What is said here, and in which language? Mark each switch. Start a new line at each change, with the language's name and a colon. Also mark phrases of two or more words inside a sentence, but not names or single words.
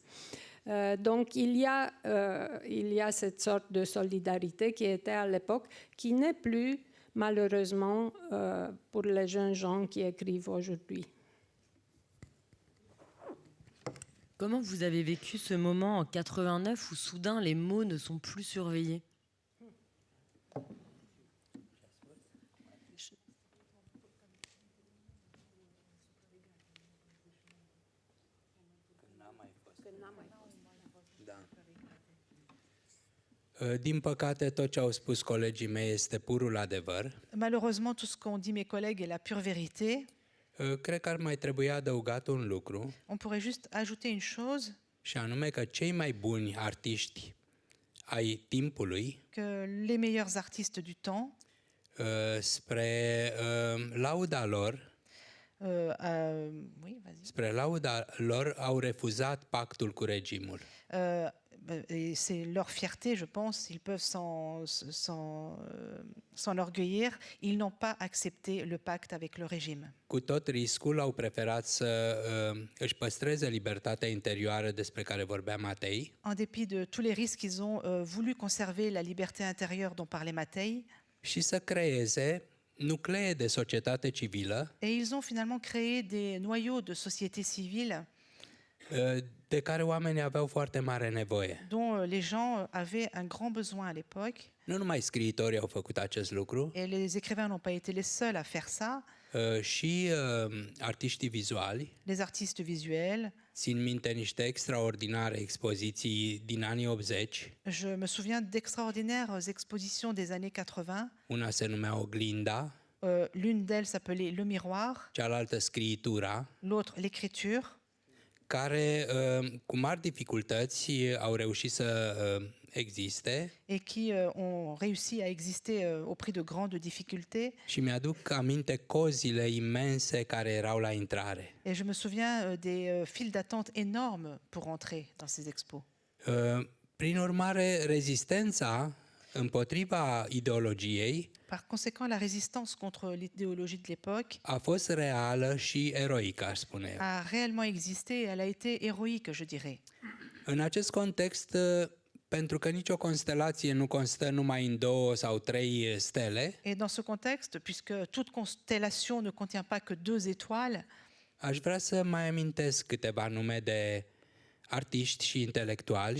French: Donc il y a cette sorte de solidarité qui était à l'époque, qui n'est plus malheureusement pour les jeunes gens qui écrivent aujourd'hui. Comment vous avez vécu ce moment en 89 où soudain les mots ne sont plus surveillés?
Romanian: Din păcate, tot ce au spus colegii mei este purul adevăr.
French: Malheureusement, tout ce qu'ont dit mes collègues est la pure vérité.
Romanian: Cred că ar mai trebui adăugat un lucru,
French: On pourrait juste ajouter une chose,
Romanian: și anume că cei mai buni artiști ai timpului,
French: que les meilleurs artistes du temps,
Romanian: spre lauda lor,
French: oui, vas-y.
Romanian: spre lauda lor, au refuzat pactul cu regimul.
French: Et c'est leur fierté, je pense, ils peuvent s'enorgueillir. Ils n'ont pas accepté le pacte avec le régime.
Romanian: Cu tot riscul au preferat să își păstreze libertatea interioară despre care vorbea Matei,
French: En dépit de tous les risques, ils ont voulu conserver la liberté intérieure dont parlait Matei.
Romanian: și să creeze nuclee de societate civilă
French: Et ils ont finalement créé des noyaux de société civile
Romanian: de care oamenii aveau foarte mare nevoie.
French: dont les gens avaient un grand besoin à l'époque.
Romanian: Nu numai scriitorii au făcut acest lucru,
French: Et les écrivains n'ont pas été les seuls à faire ça.
Romanian: și artiștii vizuali.
French: Les artistes visuels.
Romanian: Țin minte niște extraordinare expoziții din anii 80.
French: Je me souviens d'extraordinaires expositions des années 80.
Romanian: Una se numea Oglinda,
French: L'une d'elles s'appelait Le Miroir,
Romanian: cealaltă Scriitura,
French: l'autre L'écriture,
Romanian: care cu mari dificultăți au reușit să existe.
French: et qui ont réussi à exister au prix de grandes difficultés.
Romanian: Și mi-aduc aminte cozile imense care erau la intrare.
French: Et je me souviens des files d'attente énormes pour entrer dans ces expos.
Romanian: Prin urmare, rezistența împotriva ideologiei
French: Par conséquent, la résistance contre l'idéologie de l'époque
Romanian: a fost reală și eroică, aș spune eu.
French: a réellement existé et elle a été héroïque, je dirais.
Romanian: În acest context, pentru că nicio constelație nu constă numai în 2 sau 3 stele,
French: Et dans ce contexte, puisque toute constellation ne contient pas que 2 étoiles,
Romanian: aș vrea să mai amintesc câteva nume de artiști și intelectuali